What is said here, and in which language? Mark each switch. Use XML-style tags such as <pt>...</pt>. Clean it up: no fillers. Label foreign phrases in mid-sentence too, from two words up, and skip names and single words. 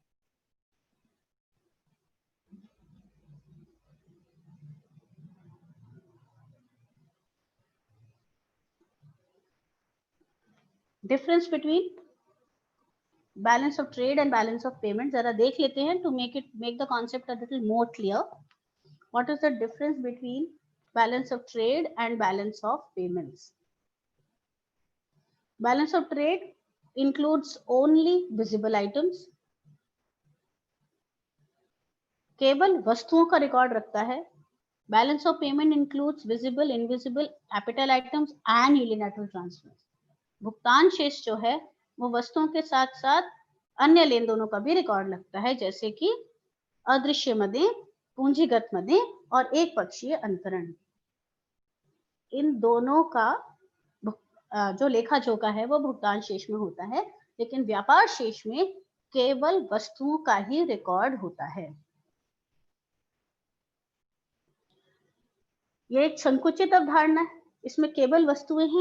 <en>difference between balance of trade and balance of payment</en> <hi>जरा देख लेते हैं,</hi> <en>to make the concept a little more clear. what is the difference between balance of trade and balance of payments? balance of trade includes only visible items,</en> <hi>केवल वस्तुओं का रिकॉर्ड रखता है।</hi> <en>balance of payment includes visible, invisible, capital items and unilateral transfer.</en> <hi>भुगतान शेष जो है वो वस्तुओं के साथ साथ अन्य लेन देनों का भी रिकॉर्ड रखता है, जैसे कि अदृश्य मदें, पूंजीगत मदें और एक पक्षीय अंतरण। इन दोनों का जो लेखा जोखा है वो भुगतान शेष में होता है, लेकिन व्यापार शेष में केवल वस्तुओं का ही रिकॉर्ड होता है। ये एक संकुचित अवधारणा है, इसमें केवल वस्तुएं हैं।</hi>